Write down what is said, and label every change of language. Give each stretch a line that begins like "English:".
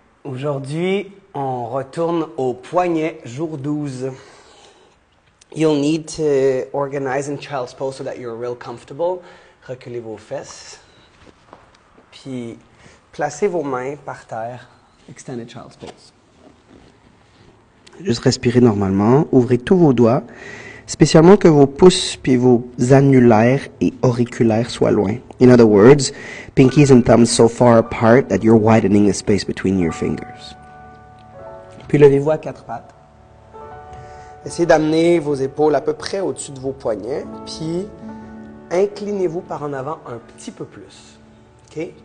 French: Aujourd'hui, on retourne au poignet, jour 12.
English: You'll need to organize in child's pose so that you're real comfortable.
French: Reculez vos fesses. Puis, placez vos mains par terre.
English: Extended child's pose.
French: Juste respirer normalement. Ouvrez tous vos doigts. Spécialement que vos pouces puis vos annulaires et auriculaires soient loin.
English: In other words, pinkies and thumbs so far apart that you're widening the space between your fingers.
French: Puis levez-vous à quatre pattes. Essayez d'amener vos épaules à peu près au-dessus de vos poignets, puis inclinez-vous par en avant un petit peu plus. Okay?